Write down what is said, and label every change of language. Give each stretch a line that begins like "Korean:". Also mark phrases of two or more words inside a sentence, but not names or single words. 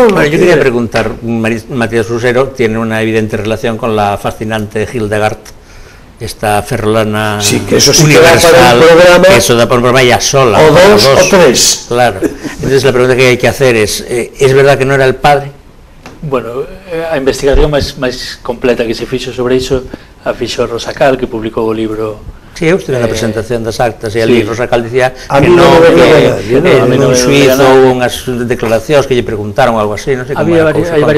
Spanish: Bueno, yo quería preguntar, Matías Usero tiene una evidente relación con la fascinante Hildegard, esta ferrolana Sí, que eso sí que universal, da para un programa, que eso da para un programa ya sola. o para dos o tres. Claro. Entonces la pregunta que hay que hacer es verdad que no era el padre? Bueno,
Galician: a investigación máis completa que se fixo sobre iso a fixo Rosacal, que publicou o libro. Sí, eu estive na presentación das actas e ali sí. Rosacal dicía A que mí non non,
Spanish: me veía nadie,
Galician: que non, a mí non un me suizo
Spanish: veía nadie.
Galician: ou unhas declaracións que lle preguntaron algo así, non sei como Había era a cousa, hai conta.